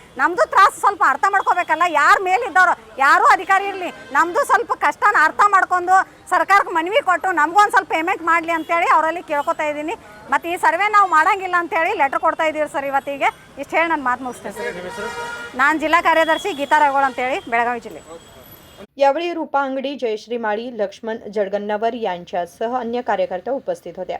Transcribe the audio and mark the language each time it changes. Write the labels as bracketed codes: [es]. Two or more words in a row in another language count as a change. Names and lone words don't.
[kn] ನಮ್ಮದು ತ್ರಾಸು ಸ್ವಲ್ಪ ಅರ್ಥ ಮಾಡ್ಕೋಬೇಕಲ್ಲ. ಯಾರ ಮೇಲಿದ್ದವರು ಯಾರೂ ಅಧಿಕಾರಿ ಇರಲಿ, ನಮ್ಮದು ಸ್ವಲ್ಪ ಕಷ್ಟನ ಅರ್ಥ ಮಾಡ್ಕೊಂಡು ಸರ್ಕಾರಕ್ಕೆ ಮನವಿ ಕೊಟ್ಟು ನಮಗೊಂದು ಸ್ವಲ್ಪ ಪೇಮೆಂಟ್ ಮಾಡಲಿ ಅಂತೇಳಿ ಅವರಲ್ಲಿ ಕೇಳ್ಕೊತಾ ಇದ್ದೀನಿ. ಮತ್ತು ಈ ಸರ್ವೆ ನಾವು ಮಾಡಂಗಿಲ್ಲ ಅಂತೇಳಿ ಲೆಟ್ರ್ ಕೊಡ್ತಾ ಇದ್ದೀವಿ ಸರ್ ಇವತ್ತಿಗೆ. ಇಷ್ಟು ಹೇಳಿ ನಾನು ಮಾತು ಮುಗಿಸ್ತೇನೆ ಸರ್. ನಾನು ಜಿಲ್ಲಾ ಕಾರ್ಯದರ್ಶಿ ಗೀತಾ ರಾಗೋಳ ಅಂತೇಳಿ, बेळगावी जिल्हे. [mr] यावेळी रूपा अंगडी, जयश्री माळी, लक्ष्मण जडगन्नवर यांच्यासह अन्य कार्यकर्ते उपस्थित होत्या.